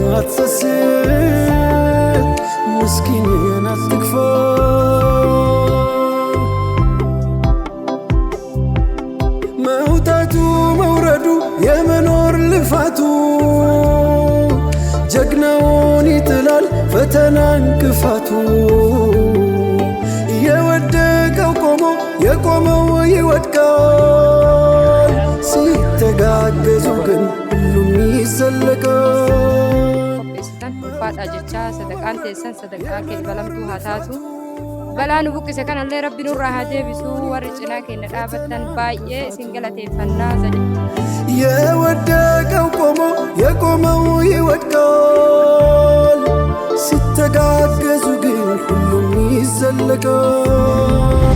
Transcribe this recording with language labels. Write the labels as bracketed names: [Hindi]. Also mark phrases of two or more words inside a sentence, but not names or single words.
[Amharic] አትሰስት ምስኪንን አትክፋ መውጣቱ መውረዱ የመኖር ልፋቱ ጀግናውን ይጥላል ፈተና እንቅፋቱ የወደቀው ቆሞ የቆመው ይወድቃል ሲተጋገዙ ግን ሁሉም ይዘለቃል [Oromo] faadha jecha sadaqaan teessan sadaqaa keelbalamtu haa taatu balaan buqqise kanallee rabbi nurraa haa deebisu warri cinaa keenya dhaabattan baay'ee isin galateeffannaa jedhe [Amharic] የወደቀው ቆሞ የቆመው ይወድቃል ሲተጋገዙ ግን ሁሉም ይዘለቃል